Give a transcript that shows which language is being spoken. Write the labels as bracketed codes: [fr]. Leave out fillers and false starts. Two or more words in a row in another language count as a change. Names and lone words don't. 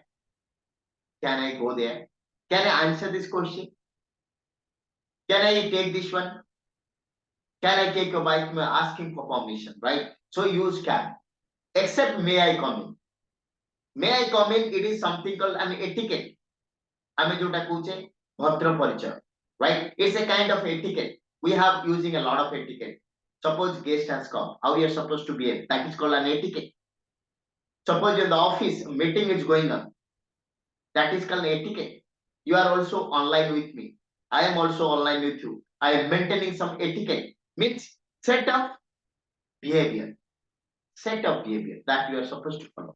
[en] Can I go there? Can I answer this question? Can I take this one? Can I take a bike? Asking for permission, right? So use can. Except may I come in? May I come in? It is something called an etiquette. [or] ଆମେ ଯୋଉଟା କହୁଛେ ଭଦ୍ର ପରିଚୟ, [en] right? It's a kind of etiquette. We have using a lot of etiquette. Suppose guest has come, how you are supposed to behave, that is called an etiquette. Suppose in the office meeting is going on, that is called etiquette. You are also online with me, I am also online with you, I am maintaining some etiquette, means set of behavior, set of behavior that you are supposed to follow.